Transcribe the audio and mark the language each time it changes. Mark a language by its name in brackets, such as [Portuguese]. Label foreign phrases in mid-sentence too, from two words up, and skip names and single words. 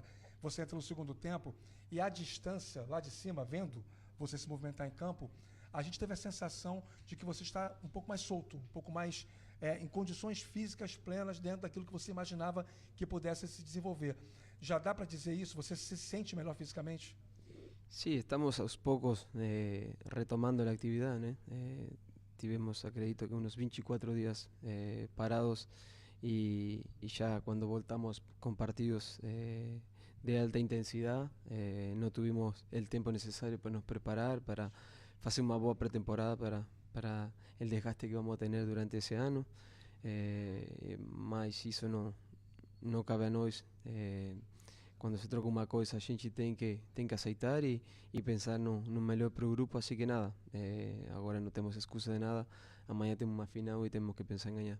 [Portuguese] Você entra no segundo tempo e à distância, lá de cima, vendo você se movimentar em campo, a gente teve a sensação de que você está um pouco mais solto, um pouco mais em condições físicas plenas dentro daquilo que você imaginava que pudesse se desenvolver. Já dá para dizer isso? Você se sente melhor fisicamente? [Spanish] Sí, estamos [Portuguese] aos poucos [Spanish] retomando la actividad, ¿no? [Portuguese] Tivemos, acredito que [Spanish] unos 24 días parados y ya cuando voltamos con partidos de alta intensidad no tuvimos el tiempo necesario para [Portuguese] nos preparar, [Spanish] para hacer una buena pretemporada para el desgaste que vamos a tener durante ese año. [Portuguese] Mas isso não cabe a nós. Quando se troca uma coisa, a gente tem que aceitar e pensar no melhor para o grupo. Assim que nada, agora não temos excusa de nada. Amanhã temos uma final e temos que pensar em ganhar.